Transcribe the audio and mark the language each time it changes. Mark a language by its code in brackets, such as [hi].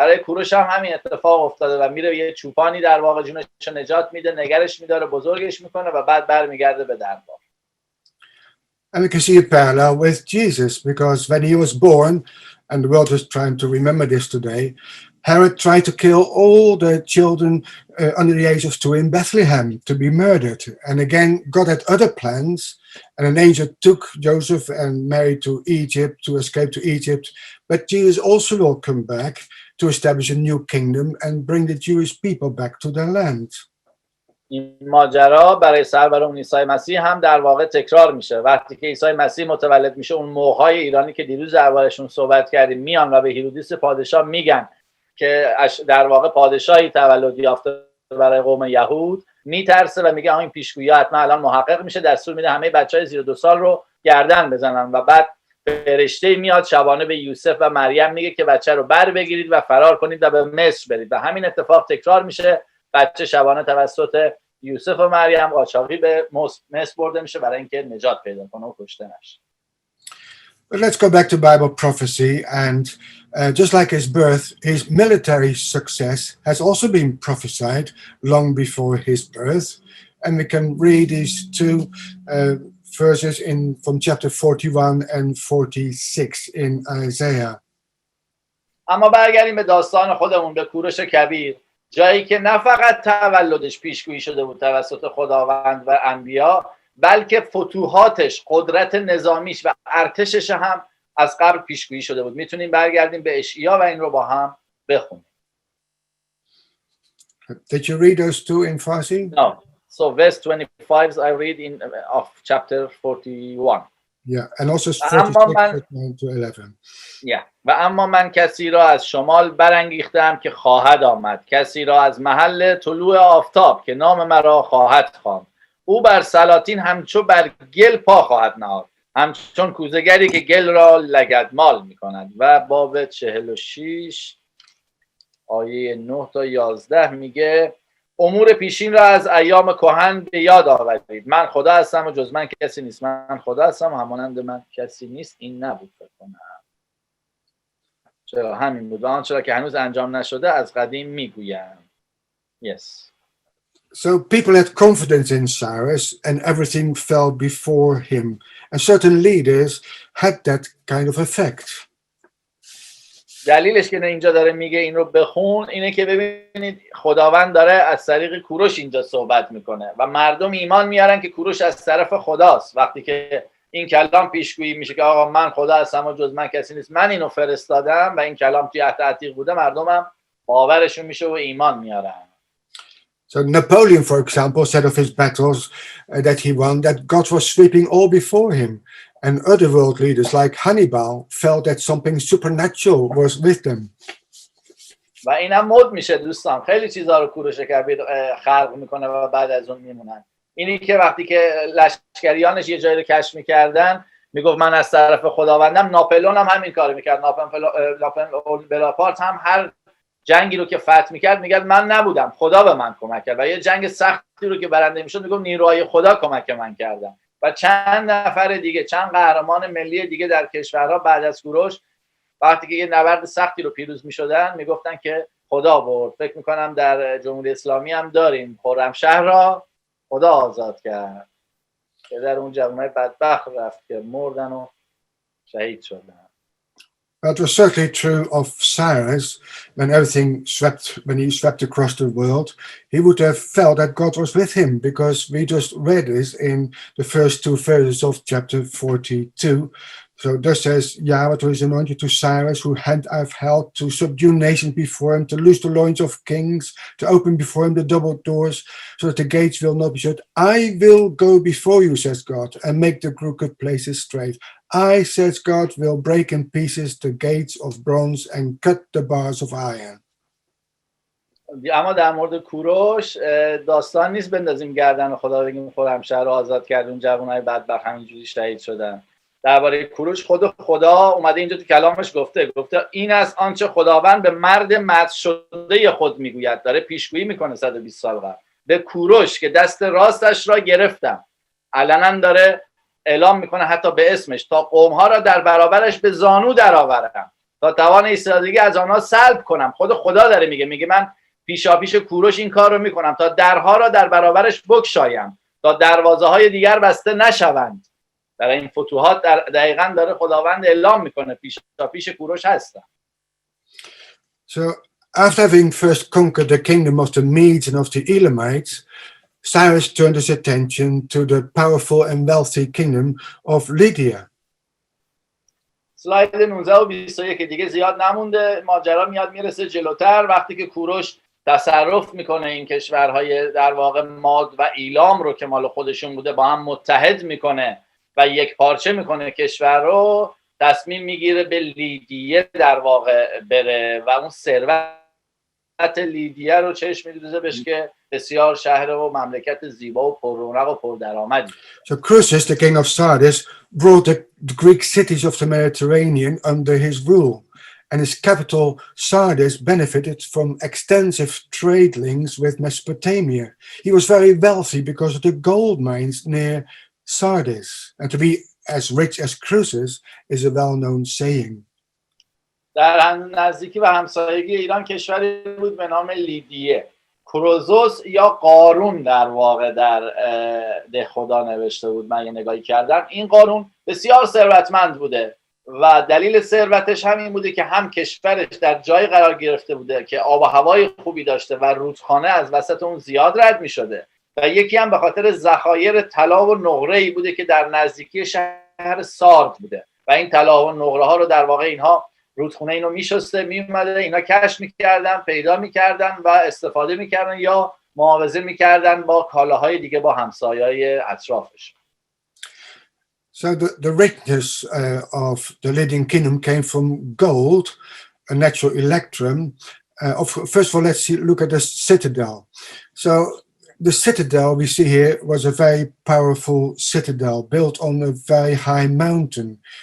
[fa] برای کوروش هم همین اتفاق افتاده و میره یه چوپانی در واقع جونش رو نجات میده، نگرش میداره، بزرگش میکنه و بعد برمیگرده به دربار. [en] And we can see a parallel with Jesus, because when he was born, and the world is trying to remember this today, Herod tried to kill all the children under the age of 2 in Bethlehem to be murdered. And again, God had other plans, and an angel took Joseph and Mary to Egypt, to escape to Egypt. But Jesus also will come back to establish a new kingdom and bring the Jewish people back to their land. [fa] این ماجرا برای سروران عیسی مسیح هم در واقع تکرار میشه. وقتی که عیسی مسیح متولد میشه، اون موهای ایرانی که دیروز دربارشون صحبت کردیم میان و به هیرودیس پادشاه میگن که در واقع پادشاهی تولد یافته برای قوم یهود، میترسه و میگه این پیشگویی حتما الان محقق میشه، دستور میده همه بچهای زیر 2 سال رو گردن بزنن و بعد فرشته میاد شبانه به یوسف و مریم میگه که بچه رو بر بگیرید و فرار کنید و به مصر برید و همین اتفاق تکرار میشه. بچه شبانه توسط یوسف و مریم قاچاقی به مصر برده میشه برای اینکه نجات پیدا کنه و کشته نشه. [en] But let's go back to Bible prophecy, and just like his birth, his military success has also been prophesied long before his birth. And we can read these two verses from chapter 41 and 46 in Isaiah. [fa] اما برگردیم به داستان خودمون، به کوروش کبیر، جایی که نه فقط تولدش پیشگویی شده بود توسط خداوند و انبیا، بلکه فتوحاتش، قدرت نظامیش و ارتشش هم از قبل پیشگویی شده بود. میتونیم برگردیم به اشعیا و این رو با هم بخونیم. [en] Did you read those two in Farsi? No. So verse 25 I read in of chapter 41. Yeah, and also 46 to 11. Yeah. [fa] و اما من کسی را از شمال برانگیختم که خواهد آمد، کسی را از محل طلوع آفتاب که نام مرا خواهد خواند. او بر سلاطین همچو بر گل پا خواهد نهاد، همچون کوزه‌گری که گل را لگدمال می‌کند. و باب 46 آیه 9 تا 11 میگه امور پیشین را از ایام کهن به یاد آورید. من خدا هستم و جز من کسی نیست. من خدا هستم و همانند من کسی نیست. این نبود فکر کنم. چرا همین بود. آن چرا که هنوز انجام نشده از قدیم میگویم. [en] Yes. So people had confidence in Cyrus and everything fell before him. And certain leaders had that kind of effect. [fa] دلیلش که اینجا داره میگه این رو بخون اینه که ببینید خداوند داره از طریق کوروش اینجا صحبت میکنه و مردم ایمان میارن که کوروش از طرف خداست. وقتی که این کلام پیشگویی میشه که آقا من خدا هستم و جز من کسی نیست، من اینو فرستادم و این کلام توی عهد عتیق بوده، مردمم باورشون میشه و ایمان میارن. [en] So Napoleon, for example, said of his battles that he won that God was sweeping all before him. And other world leaders like Hannibal felt that something supernatural was with them. [fa] و اینم مد میشه دوستان، خیلی چیزا رو کوروش کبیر خلق میکنه و بعد از اون میمونن. اینی که وقتی که لشکریانش یه جایی رو کشف میکردن میگفت من از طرف خداوندم. ناپلئون هم همین کارو میکرد. ناپلئون بناپارت هم هر جنگی رو که فتح میکرد میگه من نبودم، خدا به من کمک کرد. و یه جنگ سختی رو که برنده میشد میگفت نیروهای خدا کمک من کردن. و چند نفر دیگه، چند قهرمان ملی دیگه در کشورها بعد از کوروش وقتی که یه نبرد سختی رو پیروز می‌شدن میگفتن که خدا برد. فکر می‌کنم در جمهوری اسلامی هم داریم، خرمشهر را خدا آزاد کرد که در اون جوانای بدبخت رفت که مردن و شهید شدن. [en] That was certainly true of Cyrus when he swept across the world. He would have felt that God was with him because we just read this in the first two verses of chapter 42. So thus says Yahweh to his anointed, to Cyrus, who hand I've held, to subdue nations before him, to loose the loins of kings, to open before him the double doors, so that the gates will not be shut. I will go before you, says God, and make the crooked places straight. I, says God, will break in pieces the gates of bronze and cut the bars of iron. [fa] اما در مورد کوروش داستان نیست بندازیم گردن خدا بگیم خرمشهر رو آزاد کرد اون جوانای بدبخت همینجوری شهید شدن. درباره کوروش خدا اومده اینجا تو کلامش گفته این از آنچه خداوند به مرد مدح شده خود میگوید. داره پیشگویی میکنه 120 سال قبل. به کوروش که دست راستش را گرفتم، علنا داره اعلام میکنه حتی به اسمش، تا قومها را در برابرش به زانو درآورم، تا توان ایستادگی از آنها سلب کنم. خود خدا داره میگه من پیشاپیش کوروش این کار رو میکنم تا درها را در برابرش بگشایم، تا دروازه های دیگر بسته نشوند. در این فتوحات دقیقاً داره خداوند اعلام میکنه پیشاپیش کوروش هستم. [en] So after having first conquered the kingdom of the Medes and of the Elamites, Cyrus turned his attention to the powerful and wealthy kingdom of Lydia. [fa] سلاید 19 و 21 دیگه زیاد نمونده، ماجرا میاد میرسه جلوتر وقتی که کوروش تصرف میکنه این کشورهای در واقع ماد و ایلام رو که مال خودشون بوده با هم متحد میکنه و یک پارچه میکنه کشور رو، تصمیم میگیره به لیدیه در واقع بره و اون ثروت لیدیه رو چشم میدوزه بهش که بسیار شهر و مملکت زیبا و پر رونق و پر درآمدی. [en] So Croesus, the king of Sardis, brought the Greek cities of the Mediterranean under his rule, and his capital Sardis benefited from extensive trade links with Mesopotamia. He was very wealthy because of the gold mines near Sardis, and to be as rich as Croesus is a well-known saying. [fa] در نزدیکی و همسایگی ایران کشوری بود به نام لیدیه. کروزوس یا قارون در واقع در ده خدا نوشته بود، من یه نگاهی کردم. این قارون بسیار ثروتمند بوده و دلیل ثروتش همین بوده که هم کشورش در جای قرار گرفته بوده که آب و هوای خوبی داشته و رودخانه از وسط اون زیاد رد می شده و یکی هم به خاطر ذخایر طلا و نقره‌ای بوده که در نزدیکی شهر سارد بوده و این طلا و نقره ها رو در واقع اینها رودخونه اینو میشسته میومده، اینا کشف میکردن، پیدا میکردن و استفاده میکردن یا معاوضه میکردن با کالاهای دیگه با همسایه‌های اطرافش. [en] So the richness of the Lydian kingdom came from gold, a natural electrum. First of all, let's look at the citadel. So the citadel we see here was a very powerful citadel built on a very high mountain.